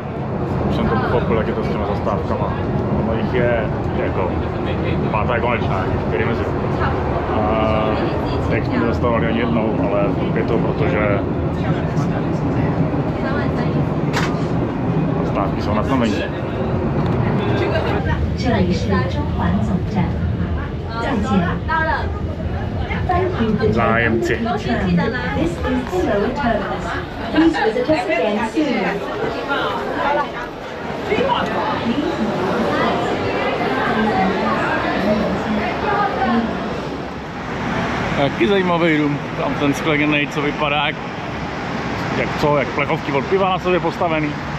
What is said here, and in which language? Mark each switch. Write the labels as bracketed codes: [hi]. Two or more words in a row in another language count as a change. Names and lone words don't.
[cs] Už jsem to pochopil, jak je to s těma zastávkama. Ono jich je jako pátá je konečná, 4 mezi. Teď jsme zastavili ani jednou, ale je to proto, že zastávky jsou na znamení. [yue] 这里是中环总站，再见。 [en] Thank you for [cs] Zájemci. [en] This is Slow Terminus. Please visit us again soon. [cs] Taky zajímavý dům, tam ten skleněný, co vypadá jak plechovky od piva na sobě postavený.